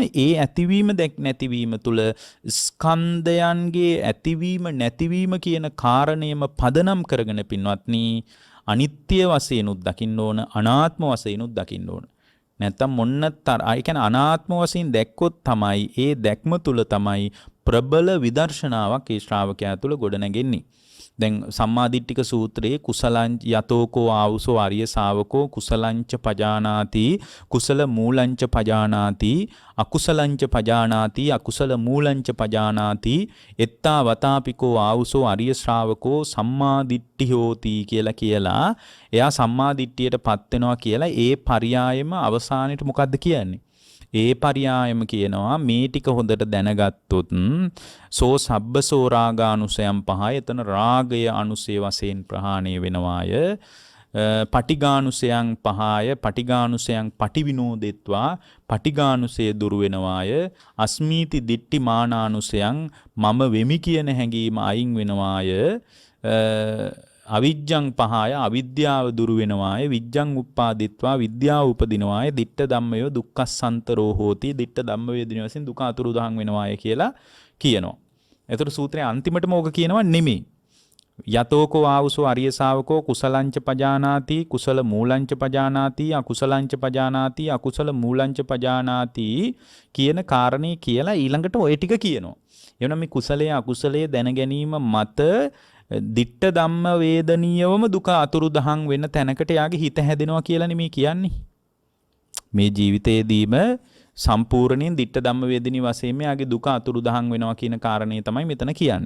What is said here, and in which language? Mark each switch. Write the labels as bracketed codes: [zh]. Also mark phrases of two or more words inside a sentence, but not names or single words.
[si] ඒ ඇතිවීම නැතිවීම තුල ස්කන්ධයන්ගේ ඇතිවීම නැතිවීම කියන කාරණේම පදනම් කරගෙන පින්වත්නි අනිත්‍ය වශයෙන් උත් දකින්න ඕන අනාත්ම වශයෙන් උත් දකින්න ඕන. නැත්තම් ඒ කියන්නේ අනාත්ම වශයෙන් දැක්කොත් තමයි ඒ දැක්ම තුල තමයි ප්‍රබල විදර්ශනාවක් ඒ ශ්‍රාවකයා තුල ගොඩනැගෙන්නේ. දැන් සම්මාදිට්ඨික සූත්‍රයේ [pi] කුසලං යතෝකෝ ආවුසෝ ආර්ය ශාවකෝ කුසලංච පජානාති කුසල මූලංච පජානාති අකුසලංච පජානාති අකුසල මූලංච පජානාති එත්තා වතාපිකෝ ආවුසෝ ආර්ය ශ්‍රාවකෝ සම්මාදිට්ඨි හෝති [si] කියලා එයා සම්මාදිට්ඨියටපත් වෙනවා කියලා ඒ පරියායෙම අවසානයේට මොකද්ද කියන්නේ? ඒ පරියායම කියනවා මේ ටික හොඳට දැනගත්තොත් [pi] සෝ සබ්බසෝ රාගානුසයම් පහය [si] එතන රාගය අනුසය වශයෙන් ප්‍රහාණය වෙනවාය. [pi] පටිඝානුසයන් පහය පටිඝානුසයන් පටිවිනෝදෙත්වා [si] පටිඝානුසය දුරු වෙනවාය. [pi] අස්මීති දිට්ඨි මානානුසයන් [si] මම වෙමි කියන හැඟීම අයින් වෙනවාය. [pi] අවිජ්ජං පහය [si] අවිද්‍යාව දුරු වෙනවාය. [pi] විජ්ජං උප්පාදිත්වා [si] විද්‍යාව උපදිනවාය. [pi] දිට්ඨ ධම්මය දුක්ඛසන්තරෝ හෝති. දිට්ඨ ධම්ම වේදින [si] වශයෙන් දුක අතුරුදහන් වෙනවාය කියලා කියනවා. ඒතර සූත්‍රයේ අන්තිමටම ඕක කියනවා නෙමෙයි. [pi] යතෝකෝ ආවුසෝ අරිය ශාවකෝ කුසලංච පජානාති කුසල මූලංච පජානාති අකුසලංච පජානාති අකුසල මූලංච පජානාති [si] කියන කාරණේ කියලා ඊළඟට ඔය ටික කියනවා. එවනම් මේ කුසලයේ අකුසලයේ දැන ගැනීම මත [pi] දිට්ඨ ධම්ම වේදනීයවම [si] දුක අතුරුදහන් වෙන තැනකට යාගේ හිත හැදෙනවා කියලා නෙමේ කියන්නේ. මේ ජීවිතයේදීම සම්පූර්ණයෙන් [pi] දිට්ඨ ධම්ම වේදිනී [si] වශයෙන් යාගේ දුක අතුරුදහන් වෙනවා කියන කාරණේ තමයි මෙතන කියන්නේ.